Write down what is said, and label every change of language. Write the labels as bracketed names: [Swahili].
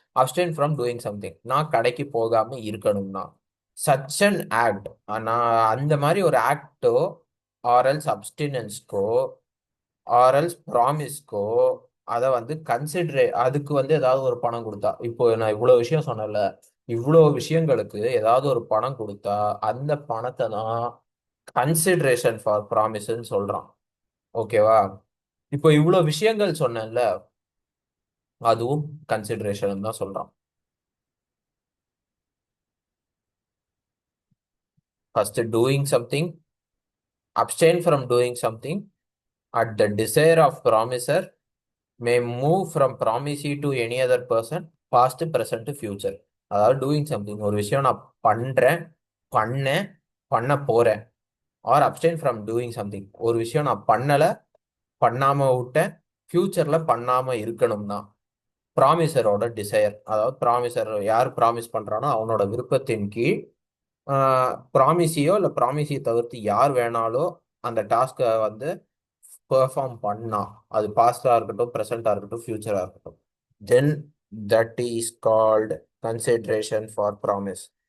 [English] abstain from doing something, [Tamil] நான் கடைக்கு போகாம இருக்கணும்னா, சச் அன் ஆக்ட், நான் அந்த மாதிரி ஒரு ஆக்டோ ஆர்எல்ஸ் அப்டினன்ஸ்க்கோ ஆர்எல்ஸ் ப்ராமிஸ்க்கோ அதை வந்து கன்சிடரே அதுக்கு வந்து ஏதாவது ஒரு பணம் கொடுத்தா, இப்போ நான் இவ்வளவு விஷயம் சொன்னேன்ல, இவ்வளோ விஷயங்களுக்கு ஏதாவது ஒரு பணம் கொடுத்தா அந்த பணத்தை தான் கன்சிடரேஷன் ஃபார் ப்ராமிஸ்ன்னு சொல்றான். ஓகேவா? இப்போ இவ்வளோ விஷயங்கள் சொன்னேன்ல, அதுவும் கன்சிடரேஷன் தான் சொல்றான். [English] First doing something, abstain from doing something at the desire of promiser may move from promisee to any other person, past, present, future. [Tamil] அதாவது டூயிங் சம்திங், ஒரு விஷயம் நான் பண்றேன், பண்ணேன், பண்ண போறேன். [English] or abstain from doing something, [Tamil] ஒரு விஷயம் நான் பண்ணல, பண்ணாம விட்டேன், ஃபியூச்சர்ல பண்ணாம இருக்கணும்னா ப்ராமிசரோட டிசையர், அதாவது ப்ராமிசர் யார் ப்ராமிஸ் பண்றானோ அவனோட விருப்பத்தின் கீழ் ப்ராமிசியோ இல்லை ப்ராமிசியை தவிர்த்து யார் வேணாலும் அந்த டாஸ்கை வந்து பெர்ஃபார்ம் பண்ணா, அது பாஸ்டா இருக்கட்டும், ப்ரெசண்டா இருக்கட்டும், ஃபியூச்சரா இருக்கட்டும், [English] Then that is called consideration for promise.